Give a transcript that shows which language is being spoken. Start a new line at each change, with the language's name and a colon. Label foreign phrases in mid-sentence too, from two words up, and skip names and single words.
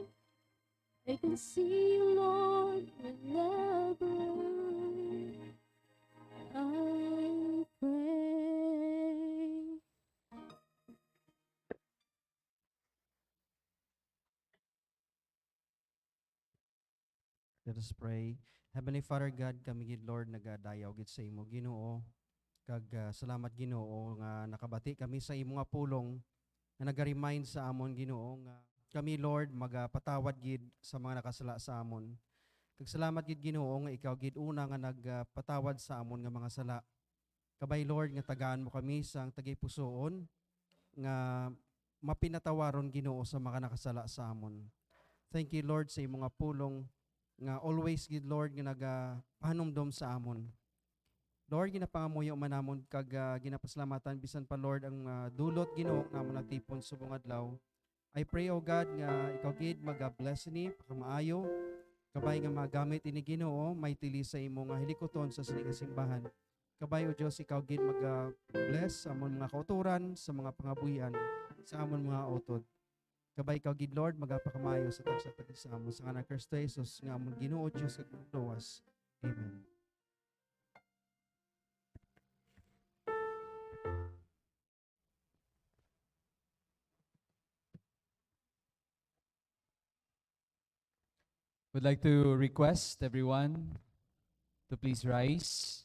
English: I can see you, Lord, whenever I pray. Let us pray. Heavenly Father God,
Hiligaynon: kami gid Lord nagadayaw gid sa imo Ginoo. Kag salamat Ginoo nga nakabati kami sa imo nga pulong nga naga-remind sa amon Ginoo nga kami Lord magapatawad gid sa mga nakasala sa amon. Kag salamat gid Ginoo nga ikaw gid una nga nagpatawad sa amon nga mga sala. Kabay Lord nga tagaan mo kami sang tagay pusoon nga mapinatawaron Ginoo sa mga nakasala sa amon.
English: Thank you Lord
Hiligaynon: sa imo nga pulong nga always gid Lord nga nagapanumdom sa amon. Lord ginapangamuyo man namon kag ginapasalamatan bisan pa Lord ang dulot Ginoo namon natipon subong adlaw.
English: I pray O God
Hiligaynon: nga ikaw gid maga-bless ni pakamaayo kabay nga magamit ini Ginoo maitili sa imo nga hilikoton sa sining simbahan. Kabay o Dios ikaw gid maga-bless sa amon mga kauturan sa mga pangabuhian sa amon mga utod. Kabay ikaw gid Lord magapakamayo sa tagsa sa amon sa kanang Kristo Jesus nga amon Ginoo Dios kag luwas. Amen.
English: Would like to request everyone to please rise.